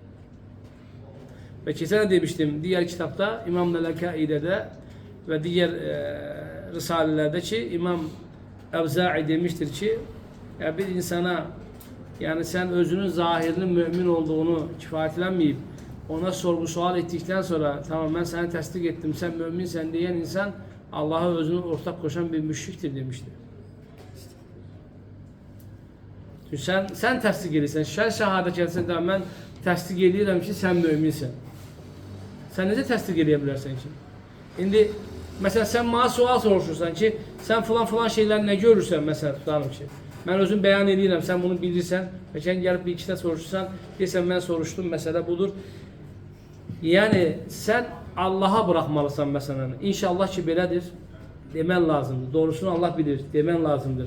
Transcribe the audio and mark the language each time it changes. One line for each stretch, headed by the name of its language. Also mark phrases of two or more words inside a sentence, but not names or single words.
Turkish: Ve geçen demiştim diğer kitapta İmam Lelekai'de ve diğer risalelerde ki İmam Evza'i demiştir ki ya bir insana yani sen özünün zahirinin mümin olduğunu kifayetlenmeyip ona sorgu sual ettikten sonra tamam ben seni tasdik ettim sen müminsen diyen insan Allah'a özünü ortak koşan bir müşriktir demişti.
Azerbaijani: Çünkü sen tasdik edirsən, sen şehadet etsən tamam ben tasdik edirəm ki sen müminsen. Sen necə tasdik edə bilərsən ki? İndi mesela sen bana sual soruşursan ki sen falan şeyler ne görürsen mesela tutalım ki ben özüm beyan edirəm, sen bunu bilirsən ve sen gelip bir ikide soruşursan deyirsən ben soruştum mesela budur.
Turkish: Yani sen Allah'a bırakmalısan mesela.
Azerbaijani: İnşallah ki belədir demen lazımdır. Doğrusunu Allah bilir demen lazımdır.